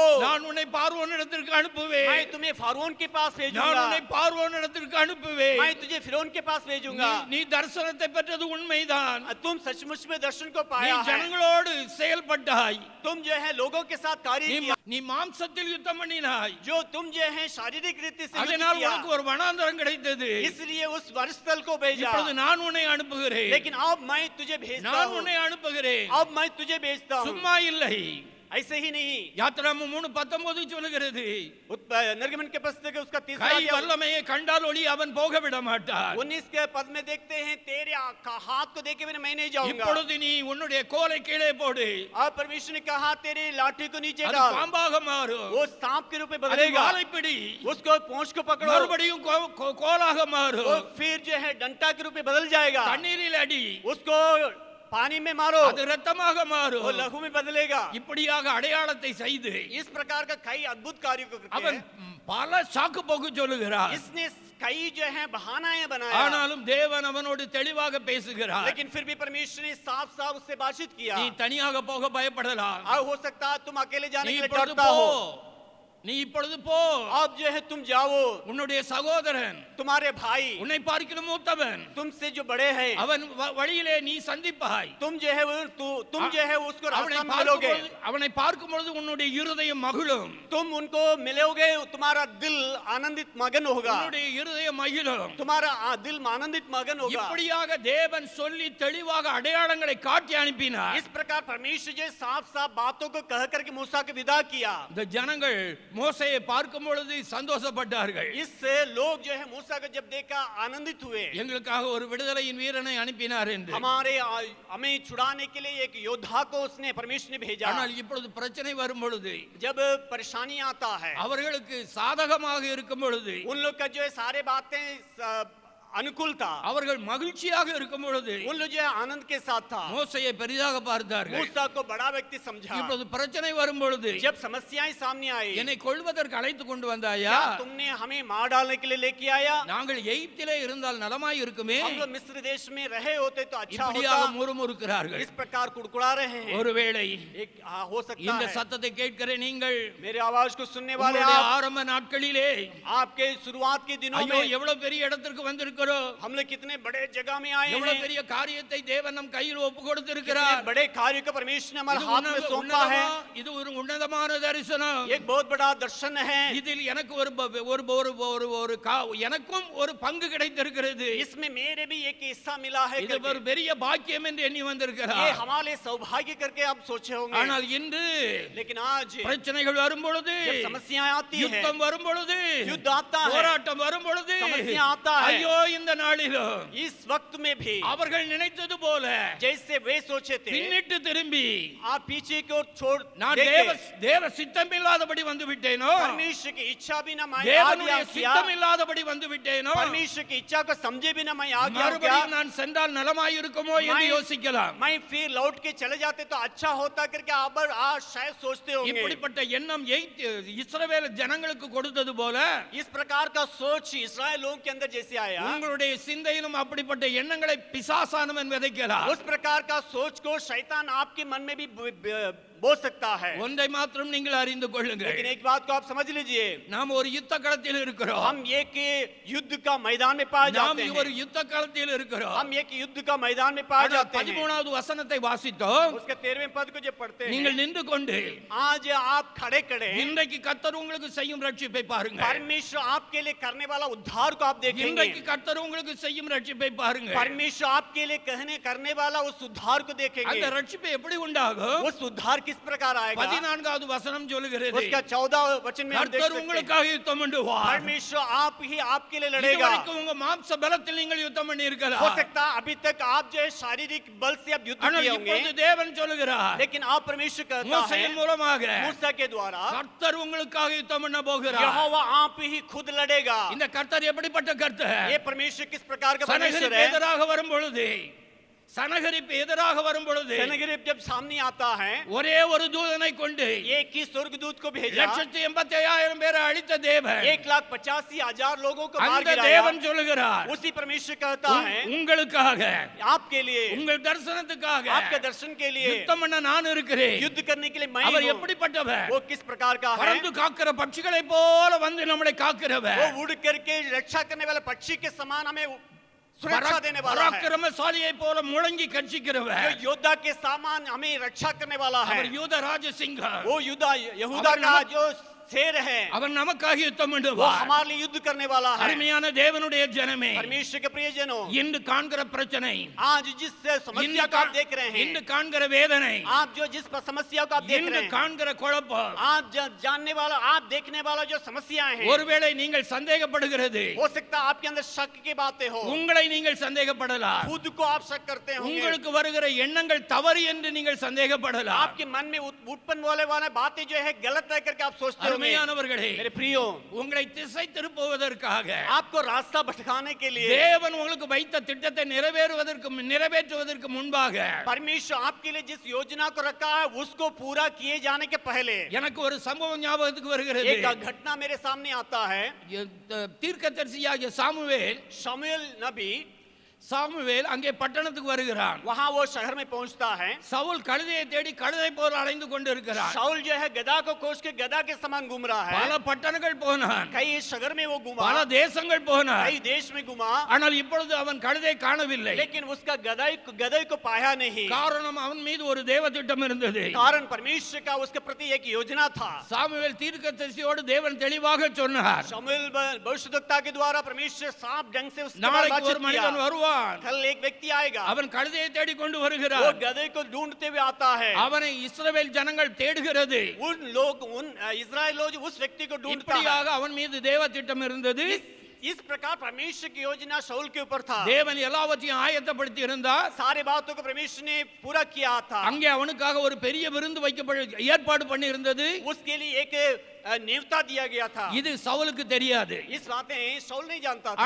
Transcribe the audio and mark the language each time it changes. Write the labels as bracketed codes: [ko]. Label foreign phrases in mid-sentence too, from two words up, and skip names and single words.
[ta] நான் உன்னை பார்வோனிடத்திற்கு அனுப்புவேன். [hi] मैं तुम्हें फारौन के पास [ta] நான் [hi] भेजूंगा। [ta] உன்னை பார்வோனிடத்திற்கு அனுப்புவேன். [hi] मैं तुझे फिरौन के पास भेजूंगा। [ta] நீ தரிசனத்தை பெற்றது உண்மைதான். [hi] तुम सचमुच में दर्शन को [ta] நீ [hi] पाया है। [ta] ஜனங்களோடு செயல்பட்டாய். [hi] तुम जो है लोगों के साथ कार्य किया। [ta] நீ மாம்சத்தில் யுத்தம் பண்ணினாய். [hi] जो तुम जो है शारीरिक रीति से युद्ध [ta] அதனால் [hi] किया। [ta] உனக்கு ஒரு வனாந்தரம் கிடைத்தது. [hi] इसलिए उस वनस्थल को भेजा। [ta] இப்பொழுது நான் உன்னை அனுப்புகிறேன். [hi] लेकिन अब मैं तुझे भेजता [ta] நான் [hi] हूँ। [ta] உன்னை அனுப்புகிறேன். [hi] अब मैं तुझे भेजता हूँ। [ta] சும்மா இல்லை. [hi] ऐसे ही नहीं। [ta] யாத்திராமம் 3:19 சொல்லுகிறது, [hi] निर्गमन के पुस्तक के उसका 3 [ta] கை வல்லமையை கண்டால் ஒளி அவன் போக விட மாட்டார். [hi] 19 के पद में देखते हैं तेरे हाथ को देखे बिना मैं नहीं जाऊंगा। [ta] இப்பொழுது நீ உன்னுடைய கோலை கீழே போடு. [hi] अब परमेश्वर ने कहा तेरे लाठी को नीचे [ta] அது [hi] डाल। [ta] பாம்பாக மாறும். [hi] वो सांप के रूप में [ta] அது [hi] बदलेगा। [ta] வாலை பிடி. [hi] उसको पूंछ को पकड़ो। [ta] மறுபடியும் கோலாக [hi] वो [ta] மாறும். [hi] फिर जो है डंडा के रूप में बदल जाएगा। [ta] தண்ணீரில் அடி. [hi] उसको पानी में मारो। [ta] அது இரத்தமாக [hi] वो [ta] மாறும். [hi] लहू में बदलेगा। [ta] இப்படியாக அடையாளத்தை செய்து [hi] इस प्रकार का कई अद्भुत कार्य को करके [ta] அவன் பல சாக்கு போக்கு சொல்லுகிறார். [hi] इसने कई जो है बहानाएं बनाया। [ta] ஆனாலும் தேவன் அவனோடு தெளிவாக பேசுகிறார். [hi] लेकिन फिर भी परमेश्वर ने साफ साफ उससे बातचीत किया। [ta] நீ தனியாக போக பயப்படலாம். [hi] हो सकता है तुम अकेले जाने [ta] நீ [hi] के लिए [ta] இப்பொழுது [hi] डरता [ta] போ. [hi] हो। [ta] நீ இப்பொழுது போ, [hi] अब जो है तुम जाओ, [ta] உன்னுடைய சகோதரன் [hi] तुम्हारे भाई [ta] உன்னை பார்க்கிலும் மூத்தவன் [hi] तुमसे जो बड़े हैं, [ta] அவன் வழியிலே நீ சந்திப்பாய். [hi] तुम जो है तुम जो है उसको [ta] அவனை [hi] रास्ता में [ta] பார்க்கும் [hi] मिलोगे, [ta] பொழுது- அவனை பார்க்கும் பொழுது உன்னுடைய இருதயம் மகிழும், [hi] तुम उनको मिलोगे, तुम्हारा दिल आनंदित मगन होगा, [ta] உன்னுடைய இருதயம் மகிழும். [hi] तुम्हारा दिल आनंदित मगन होगा। [ta] இப்படியாக தேவன் சொல்லி தெளிவாக அடையாளங்களை காட்டி அனுப்பினார். [hi] इस प्रकार परमेश्वर जी साफ साफ बातों को कह करके मूसा को विदा किया। [ta] இந்த ஜனங்கள் மோசேயை பார்க்கும் பொழுது சந்தோஷப்பட்டார்கள். [hi] इससे लोग जो है मूसा को जब देखा आनंदित हुए, [ta] எங்களுக்காக ஒரு விடுதலையின் வீரனை அனுப்பினார் என்று. [hi] हमें छुड़ाने के लिए एक योद्धा को उसने परमेश्वर ने भेजा। [ta] ஆனால் இப்பொழுது பிரச்சனை வரும் பொழுது, [hi] जब परेशानी आता है, [ta] அவர்களுக்கு சாதகமாக இருக்கும் பொழுது, [hi] उन लोग का जो है सारे बातें अनुकूल था, [ta] அவர்கள் மகிழ்ச்சியாக இருக்கும் பொழுது [hi] उन लोग जो है आनंद के साथ था, [ta] மோசேயை பெரிதாக பார்த்தார்கள். [hi] मूसा को बड़ा व्यक्ति समझा। [ta] இப்பொழுது பிரச்சனை வரும் பொழுது, [hi] जब समस्याएं सामने आई, [ta] என்னை கொல்வதற்கு அழைத்து கொண்டு வந்தாயா? [hi] क्या तुमने हमें मार डालने के लिए लेके आया? [ta] நாங்கள் எகிப்திலே இருந்தால் நலமாய் இருக்குமே. [hi] हम लोग मिस्र देश में रहे होते तो अच्छा [ta] இப்படியாக [hi] होता। [ta] முறுமுறுக்கிறார்கள். [hi] इस प्रकार कुड़कुड़ा रहे हैं। [ta] ஒருவேளை [hi] एक हो सकता [ta] இந்த [hi] है [ta] சத்தத்தை கேட்கிற நீங்கள் [hi] मेरे आवाज को सुनने वाले [ta] உங்களுடைய [hi] आप, [ta] ஆரம்ப நாட்களிலே [hi] आपके शुरुआत के दिनों [ta] ஐயோ [hi] में [ta] எவ்வளவு பெரிய இடத்திற்கு வந்திருக்கிறோம், [hi] हम लोग कितने बड़े जगह में आए [ta] எவ்வளவு [hi] हैं, [ta] பெரிய காரியத்தை தேவன் நம் கையில் ஒப்பு [hi] कितने [ta] கொடுத்திருக்கிறார். [hi] बड़े कार्य को परमेश्वर ने हमारे [ta] இது [hi] हाथ में सौंपा है। [ta] இது ஒரு உன்னதமான தரிசனம். [hi] एक बहुत बड़ा दर्शन है। [ta] இதில் எனக்கு எனக்கும் ஒரு பங்கு கிடைத்திருக்கிறது. [hi] इसमें मेरे भी एक हिस्सा मिला है [ta] இது ஒரு [hi] करके। [ta] பெரிய பாக்கியம் என்று எண்ணி [hi] ये [ta] வந்திருக்கிறார். [hi] हमारे सौभाग्य करके आप सोचे होंगे। [ta] ஆனால் இன்று [hi] लेकिन आज [ta] பிரச்சனைகள் வரும் பொழுது, [hi] जब समस्याएं आती है, [ta] யுத்தம் வரும் பொழுது, [hi] युद्ध आता है, [ta] போராட்டம் வரும் பொழுது, [hi] समस्या आता है, [ta] ஐயோ இந்த நாளிலும் [hi] इस वक्त में भी [ta] அவர்கள் நினைத்தது போல [hi] जैसे वे सोचे थे, [ta] பின்னிட்டு திரும்பி [hi] आप पीछे की ओर छोड़ [ta] நான் [hi] देखे, [ta] தேவ சித்தம் இல்லாதபடி வந்து விட்டேனோ, [hi] परमेश्वर की इच्छा भी ना मैं आ [ta] தேவனுடைய [hi] गया किया, [ta] சித்தம் இல்லாதபடி வந்து விட்டேனோ, [hi] परमेश्वर की इच्छा को समझे भी ना मैं आ गया क्या, [ta] மறுபடியும் நான் சென்றால் நலமாய் இருக்குமோ என்று யோசிக்கலாம். [hi] मैं फिर लौट के चले जाते तो अच्छा होता करके आप आज शायद सोचते होंगे। [ta] இப்படிப்பட்ட எண்ணம் இஸ்ரவேல் ஜனங்களுக்கு கொடுத்தது போல [hi] इस प्रकार का सोच इस्राएल लोगों के अंदर जैसे आया, [ta] உங்களுடைய சிந்தையிலும் அப்படிப்பட்ட எண்ணங்களை பிசாசானவன் விதைக்கிறார். [hi] उस प्रकार का सोच को शैतान आपके मन में भी बो सकता है। [ta] ஒன்றை மாத்திரம் நீங்கள் அறிந்து கொள்ளுங்கள், [hi] लेकिन एक बात को आप समझ लीजिए, [ta] நாம் ஒரு யுத்த களத்தில் இருக்கிறோம். [hi] हम एक युद्ध का मैदान में पाए [ta] நாம் [hi] जाते [ta] ஒரு [hi] हैं। [ta] யுத்த களத்தில் இருக்கிறோம். [hi] हम एक युद्ध का मैदान में पाए जाते हैं। [ta] 13வது வசனத்தை வாசித்தோம். [hi] उसके 13वें पद को जब पढ़ते हैं, [ta] நீங்கள் நின்று கொண்டு [hi] आज आप खड़े खड़े [ta] இன்றைக்கு கர்த்தர் உங்களுக்கு செய்யும் ரட்சிப்பை பாருங்க. [hi] परमेश्वर आपके लिए करने वाला उद्धार को आप देखेंगे। [ta] இன்றைக்கு கர்த்தர் உங்களுக்கு செய்யும் ரட்சிப்பை பாருங்க. [hi] परमेश्वर आपके लिए करने वाला उस उद्धार को [ta] அந்த [hi] देखेंगे। [ta] ரட்சிப்பு எப்படி உண்டாகும்? [hi] उस उद्धार किस प्रकार आएगा? [ta] 14வது வசனம் சொல்லுகிறது, [hi] उसका 14 वचन में हम देख [ta] கர்த்தர் [hi] सकते हैं, [ta] உங்களுக்காக யுத்தம் பண்ணுவார். [hi] परमेश्वर आप ही आपके लिए लड़ेगा। [ta] இதுவரைக்கும் உங்க மாம்ச பலத்தில் நீங்கள் யுத்தம் பண்ணி [hi] हो [ta] இருக்கலாம், [hi] सकता है अभी तक आप जो है शारीरिक बल से आप युद्ध [ta] ஆனால் [hi] किए होंगे, [ta] இப்பொழுது தேவன் சொல்லுகிறார், [hi] लेकिन आप परमेश्वर कहता है [ta] மோசேயின் மூலமாக [hi] मूसा के द्वारा, [ta] கர்த்தர் உங்களுக்காக யுத்தம் பண்ண போகிறார். [hi] यहोवा आप ही खुद लड़ेगा। [ta] இந்த கர்த்தர் எப்படிப்பட்ட கர்த்தர்? [hi] ये परमेश्वर किस प्रकार का परमेश्वर சனகரிப்பு है? [ta] எதிராக வரும் பொழுது, சனகரிப்பு எதிராக வரும் பொழுது [hi] सनगरीब जब सामने आता है, [ta] ஒரே ஒரு தூதனை கொண்டு [hi] एक ही स्वर्गदूत को भेजा, [ta] 1,85,000 பேரை அழித்த தேவன், [hi] 1,85,000 लोगों को मार [ta] அந்த [hi] गिराया। [ta] தேவன் சொல்லுகிறார், [hi] उसी परमेश्वर कहता है [ta] உங்களுக்காக, [hi] आपके लिए, [ta] உங்கள் தரிசனத்துக்காக [hi] आपके दर्शन के लिए [ta] யுத்தம் பண்ண நான் இருக்கிறேன். [hi] युद्ध करने के लिए मैं [ta] அவர் [hi] हूं। [ta] எப்படிப்பட்டவர்? [hi] वो किस प्रकार का है? [ta] பறந்து காக்கிற பட்சிகளை போல வந்து நம்மளை காக்கிறவர், [hi] वो उड़ करके रक्षा करने वाले पक्षी के समान हमें सुरक्षा देने वाला है। [ta] பராக்கிரமசாலியை போல முழங்கி [hi] जो [ta] கர்ச்சிக்கிறவர், [hi] योद्धा के समान हमें रक्षा करने वाला है। [ta] அவர் யூத ராஜசிங்கம், [hi] वो यहूदा का जो शेर है, [ta] அவர் நமக்காக யுத்தம் [hi] वो [ta] பண்ணுவார். [hi] हमारे लिए युद्ध करने वाला है। [ta] அருமையான தேவனுடைய ஜனமே, [hi] परमेश्वर के प्रियजनों, [ta] இன்று காண்கிற பிரச்சனை, [hi] आज जिस समस्या को आप देख रहे [ta] இன்று [hi] हैं, [ta] காண்கிற வேதனை, [hi] आप जो जिस समस्या को आप देख [ta] இன்று [hi] रहे हैं, [ta] காண்கிற குழப்பம், [hi] आप जानने वाला, आप देखने वाला जो समस्याएं हैं, [ta] ஒருவேளை நீங்கள் சந்தேகப்படுகிறது, [hi] हो सकता है आपके अंदर शक की बातें हो, [ta] உங்களை நீங்கள் சந்தேகப்படலாம், [hi] खुद को आप शक करते होंगे, [ta] உங்களுக்கு வருகிற எண்ணங்கள் தவறு என்று நீங்கள் சந்தேகப்படலாம். [hi] आपके मन में उत्पन्न होने वाले बातें जो है गलत है करके आप सोचते होंगे। [ta] அருமையானவர்களே, [hi] मेरे प्रियो, [ta] உங்களை திசை திருப்புவதற்காக [hi] आपको रास्ता भटकाने के लिए [ta] தேவன் உங்களுக்கு வைத்த திட்டத்தை நிறைவேற்றுவதற்கு முன்பாக [hi] परमेश्वर आपके लिए जिस योजना को रखा है उसको पूरा किए जाने के पहले [ta] எனக்கு ஒரு சம்பவம் ஞாபகத்துக்கு வருகிறது. [hi] एक घटना मेरे सामने आता है। [ta] தீர்க்கதரிசியாகிய சாமுவேல் [hi] शमूएल नबी [ta] சாமுவேல் அங்கே பட்டணத்துக்கு வருகிறான். [hi] वहां वो शहर में पहुंचता है. [ta] சவுல் கழுதையை தேடி கழுதை போல் அலைந்து கொண்டு இருக்கிறான். [hi] शाऊल जो है गधा को खोज के गधा के समान घूम रहा है. [ta] பல பட்டணங்கள் போனான், [hi] कई शहर में वो घूमा, [ta] பல தேசங்கள் போனான். [hi] कई देश में घूमा, [ta] ஆனால் இப்பொழுது அவன் கழுதை காணவில்லை. [hi] लेकिन उसका गधे को पाया नहीं. [ta] காரணம் அவன் மீது ஒரு தேவ திட்டம் இருந்தது. [hi] कारण परमेश्वर का उसके प्रति एक योजना था. [ta] சாமுவேல் தீர்க்கதரிசியோடு தேவன் தெளிவாக சொன்னார், [hi] शमूएल भविष्यद्वक्ता के द्वारा परमेश्वर साफ ढंग से उसके बारे में [ta] நாளைக்கு [hi] बातचीत [ta] ஒரு மனிதன் [hi] किया. [ta] வருவான், [hi] कल एक व्यक्ति आएगा, [ta] அவன் கழுதையை தேடி கொண்டு [hi] वो [ta] வருகிறான். [hi] गधे को ढूंढते हुए आता है. [ta] அவனை இஸ்ரவேல் ஜனங்கள் தேடுகிறது. [hi] उन इस्राएल लोग उस व्यक्ति को ढूंढता है. [ta] இப்படியாக அவன் மீது தேவ திட்டம் இருந்தது. [hi] इस प्रकार परमेश्वर की योजना शाऊल के ऊपर था. [ta] தேவன் எல்லாவற்றையும் ஆயத்தப்படுத்தி இருந்தார். [hi] सारे बातों को परमेश्वर ने पूरा किया था. [ta] அங்கே அவனுக்காக ஒரு பெரிய விருந்து ஏற்பாடு பண்ணி இருந்தது. [hi] उसके लिए एक नेवता दिया गया था. [ta] இது சவுலுக்கு தெரியாது. [hi] इस बातें शाऊल नहीं जानता था.